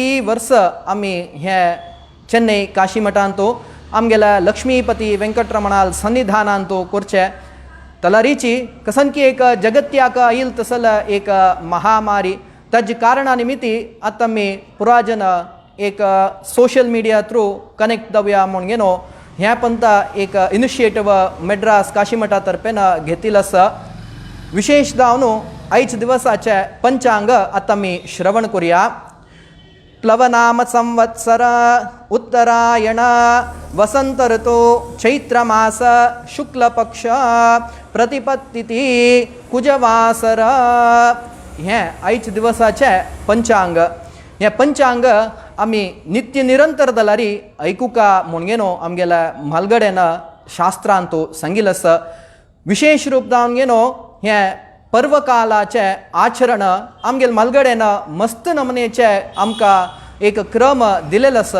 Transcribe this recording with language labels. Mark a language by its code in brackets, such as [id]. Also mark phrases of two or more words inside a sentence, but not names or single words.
[kok] वर्ष आम्ही हे चेन्नई काशी मठांतो आमगेला लक्ष्मीपती वेंकटरमणाल सन्निधानांतो करचे तलारीची कसन की एक जगत्याक येईल तसल एक महामारी तज कारणानिमित्ती आता मी पुराजन एक [en] social media through connect [kok] जाऊया म्हणून घेनो ह्या पंता एक इनिशिएटिव्ह मेड्रास काशीमठा तर्फेन घेतील असं विशेष दावनो आयच दिवसाचे पंचांग आता मी श्रवण करूया। प्लवनाम संवत्सर उत्तरायण वसंत ऋतु चैत्रमास शुक्लपक्ष प्रतिपत्तिथी कुजवासर हे आयच दिवसाचे पंचांग। हे पंचांग आम्ही नित्य निरंतर दलारी ऐकुका म्हणून आमगेला म्हालगडेन शास्त्रांतो सांगिलस विशेष रूप जावन घेनो हे पर्वकालाचे आचरण आमगेल म्हालगडेन मस्त नमनेचे आमकां एक क्रम दिलेलो आसा।